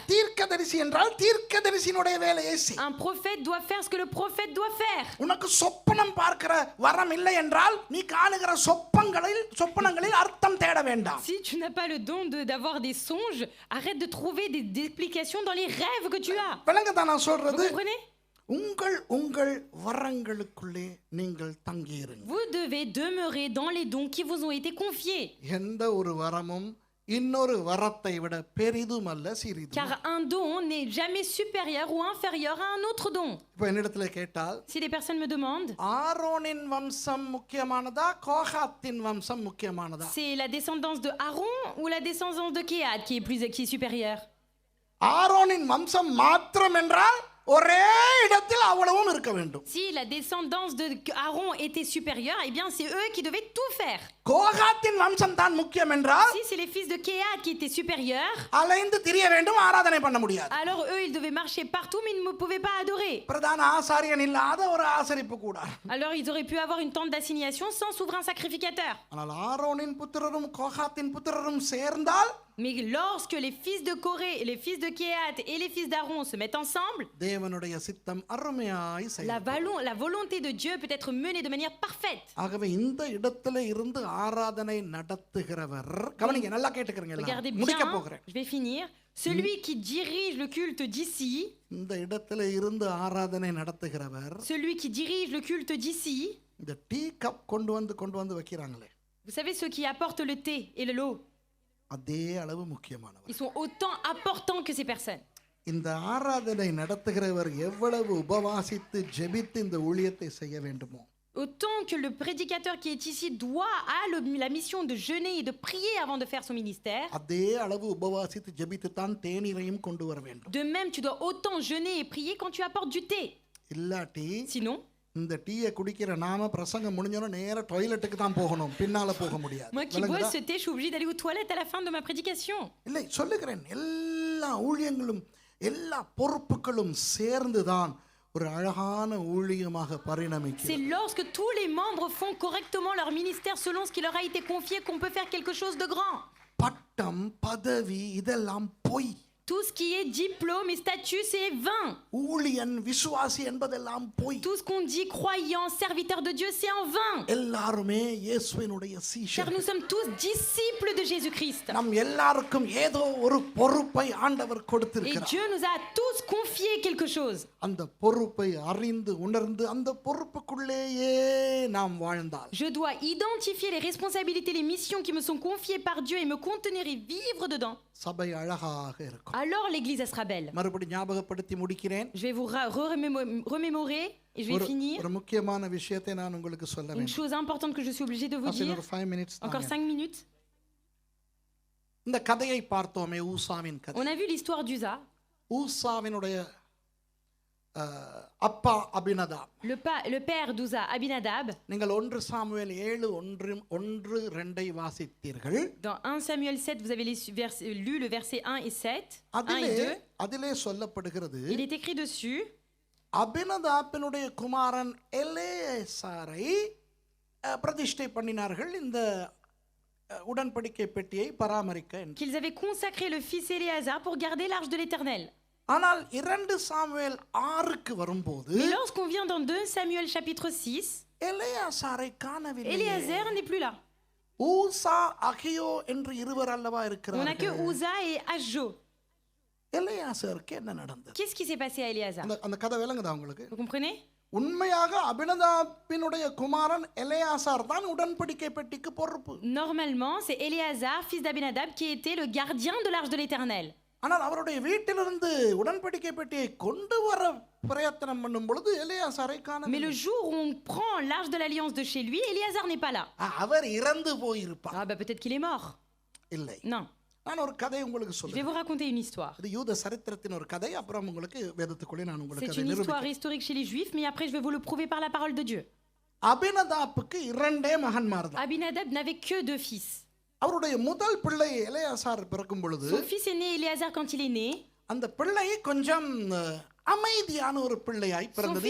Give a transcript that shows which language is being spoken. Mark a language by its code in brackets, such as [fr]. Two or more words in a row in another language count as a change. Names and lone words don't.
[ta] தீர்க்கதரிசி என்றால் தீர்க்கதரிசியினுடைய வேலையை செய். [fr] Un prophète doit faire ce que le prophète doit faire. [ta] உனக்கு சொப்பனம் பார்க்கிற வரம் இல்லை என்றால் நீ காணுகிற சொப்பனங்களில் அர்த்தம் தேட வேண்டாம். [fr] Si tu n'as pas le don d'avoir des songes, arrête de trouver des explications dans les rêves que tu as. [ta] விளங்குதா நான் [fr] Vous [ta] சொல்றது? [fr] comprenez? [ta] உங்கள் வரங்களுக்குள்ளே நீங்கள் தங்கியிருங்க. [fr] Vous devez demeurer dans les dons qui vous ont été confiés. [ta] எந்த ஒரு வரமும் இன்னொரு வரத்தை விட பெரிதும் அல்ல சிறிதும். [fr] Car un don n'est jamais supérieur ou inférieur à un autre don. [ta] இப்போ என்னிடத்துல கேட்டால், [fr] Si des personnes me demandent, [ta] ஆரோனின் வம்சம் முக்கியமானதா கோகாத்தின் வம்சம் முக்கியமானதா? [fr] c'est la descendance de Aaron ou la descendance de Kehat qui est supérieure? [ta] ஆரோனின் வம்சம் மாத்திரம் என்றால் ஒரே இடத்தில் அவ்வளவும் இருக்க வேண்டும். [fr] Si la descendance de Aaron était supérieure, eh bien c'est eux qui devaient tout faire. [ta] கோகாத்தின் வம்சம் தான் முக்கியம் என்றால் [fr] Si c'est les fils de Kehat qui étaient supérieurs, [ta] அலைந்து திரிய வேண்டும், ஆராதனை பண்ண முடியாது. [fr] alors eux ils devaient marcher partout mais ils ne pouvaient pas adorer. [ta] பிரதான ஆசாரியன் இல்லாத ஒரு ஆசரிப்பு கூடாது. [fr] Alors ils auraient pu avoir une tente d'assignation sans souverain sacrificateur. [ta] ஆனால் ஆரோனின் புத்திரரும் கோகாத்தின் புத்திரரும் சேர்ந்தால் [fr] Mais lorsque les fils de Corée, les fils de Kehat et les fils d'Aaron se mettent ensemble, [ta] தேவனுடைய சித்தம் அருமையாய் செயல்படும். [fr] la volonté de Dieu peut être menée de manière parfaite. [ta] ஆகவே இந்த இடத்துல இருந்து ஆராதனை நடத்துகிறவர், கவனிங்க, நல்லா கேட்டுக்கிறீங்க, [fr] Regardez [ta] முடிக்க [fr] bien, [ta] போகிறேன். [fr] je vais finir. Celui qui dirige le culte d'ici, [ta] இந்த இடத்துல இருந்து ஆராதனை நடத்துகிறவர், [fr] celui qui dirige le culte d'ici, [ta] இந்த [en] tea cup [ta] கொண்டு வந்து வைக்கிறாங்களே, [fr] vous savez ceux qui apportent le thé et l'eau, [ta] அதே அளவு முக்கியமானவர். [fr] ils sont autant importants que ces personnes. [ta] இந்த ஆராதனை நடத்துகிறவர் எவ்வளவு உபவாசித்து ஜெபித்து இந்த ஊழியத்தை செய்ய வேண்டுமோ, [fr] Autant que le prédicateur qui est ici a la mission de jeûner et de prier avant de faire son ministère, [ta] அதே அளவு உபவாசித்து ஜெபித்து தான் தேநீரையும் கொண்டு வர வேண்டும். [fr] de même tu dois autant jeûner et prier quand tu apportes du thé. [ta] இல்லாட்டி [fr] Sinon, [ta] இந்த டீயை குடிக்கிற நாம பிரசங்கம் முடிஞ்சோன்னா நேரா டாய்லெட்டுக்கு தான் போகணும், பின்னால போக முடியாது. [fr] moi qui bois ce thé, je suis obligée d'aller aux toilettes à la fin de ma prédication. [ta] இல்லை, சொல்லுகிறேன், எல்லா ஊழியங்களும் எல்லா பொறுப்புகளும் சேர்ந்துதான் ஒரு அழகான ஊழியமாக பரிணமிக்கிறது. [fr] C'est lorsque tous les membres font correctement leur ministère selon ce qui leur a été confié qu'on peut faire quelque chose de grand. [ta] பட்டம் பதவி இதெல்லாம் பொய். [fr] Tout ce qui est diplôme et statut, c'est vain. [ta] ஊழியன் விசுவாசி என்பதெல்லாம் பொய். [fr] Tout ce qu'on dit croyant, serviteur de Dieu, c'est en vain. [ta] எல்லாருமே இயேசுவினுடைய [fr] Car [ta] சீஷர்கள். [fr] nous sommes tous disciples de Jésus-Christ. [ta] நம் எல்லாருக்கும் ஏதோ ஒரு பொறுப்பை ஆண்டவர் [fr] Et [ta] கொடுத்திருக்கிறார். [fr] Dieu nous a tous confié quelque chose. [ta] அந்த பொறுப்பை அறிந்து உணர்ந்து அந்த பொறுப்புக்குள்ளேயே நாம் வாழ்ந்தால், [fr] Je dois identifier les responsabilités, les missions qui me sont confiées par Dieu et me contenir et vivre dedans. [ta] சபை அழகாக இருக்கும். [fr] Alors l'église elle sera belle. [ta] மறுபடி ஞாபகப்படுத்தி முடிக்கிறேன். [fr] Je vais vous remémorer et je vais finir. [ta] ஒரு முக்கியமான விஷயத்தை நான் உங்களுக்கு சொல்ல [fr] Une [ta] வேண்டும். [fr] chose importante que je suis obligée de vous dire. [ta] ஒரு 5 minutes [fr] Encore 5 minutes. [ta] இந்த கதையை பார்த்தோமே, ஊசாவின் கதை. [fr] On a vu l'histoire d'Uza. [ta] ஊசாவினுடைய அப்பா அபினதாப். [fr] Le père d'Uza, Abinadab. [ta] நீங்கள் 1 சாமுவேல் 7:1-2 வாசித்தீர்கள். [fr] Dans 1 Samuel 7, vous avez lu le verset 1 et 7. 1 et 2. [ta] அதிலே சொல்லப்படுகிறது, [fr] Il est écrit dessus. [ta] அபினதாபினுடைய குமாரன் எலேசாரை பிரதிஷ்டை பண்ணினார்கள் இந்த உடன்படிக்கை பெட்டியை பராமரிக்க என்று. [fr] Qu'ils avaient consacré le fils Éléazar pour garder l'arche de l'Éternel. [ta] ஆனால் 2 சாமுவேல் 6க்கு வரும்போது [fr] Mais lorsqu'on vient dans 2 Samuel chapitre 6, [ta] எலேசாரை காணவில்லை. [fr] Éléazar n'est plus là. [ta] ஊசா அகியோ என்று இருவர் அல்லவா [fr] On n'a que [ta] இருக்கிறார்கள். [fr] Uza et Ahjo. [ta] எலேயாசாருக்கு என்ன நடந்தது? [fr] Qu'est-ce qui s'est passé à Éléazar? [ta] அந்த கதை விளங்குதா உங்களுக்கு? [fr] Vous comprenez? [ta] உண்மையாக அபினதாபினுடைய குமாரன் எலேயாசார் தான் உடன்படிக்கை பெட்டிக்கு பொறுப்பு. [fr] Normalement, c'est Éléazar, fils d'Abinadab, qui était le gardien de l'arche de l'Éternel. [ta] ஆனால் அவருடைய வீட்டிலிருந்து உடன்படிக்கை பெட்டியை கொண்டு வர பிரயத்தனம் பண்ணும் பொழுது எலேயாசாரை [fr] Mais le [ta] காணவில்லை. [fr] jour où on prend l'arche de l'alliance de chez lui, Éléazar n'est pas là. [ta] அவர் இறந்து போயிருப்பார். [fr] Ah bah peut-être qu'il est mort. [ta] இல்லை, [fr] Non. [ta] நான் ஒரு கதை உங்களுக்கு [fr] Je vais [ta] சொல்றேன். [fr] vous raconter une histoire. [ta] இது யூத சரித்திரத்தின் ஒரு கதை. அப்புறம் உங்களுக்கு வேதத்துக்குள்ளே நான் உங்களுக்கு [fr] C'est [ta] அதை [fr] une histoire [ta] நிரூபிக்கிறேன். [fr] historique chez les Juifs, mais après je vais vous le prouver par la parole de Dieu. [ta] அபினதாப்புக்கு 2 மகன்மார் தான். [fr] Abinadab n'avait que 2 fils. [ta] அவருடைய முதல் பிள்ளை எலேயாசார் பிறக்கும் பொழுது [fr] Son fils aîné Éléazar, quand il est né, [ta] அந்த பிள்ளை கொஞ்சம் அமைதியான ஒரு பிள்ளையாய் பிறந்தது,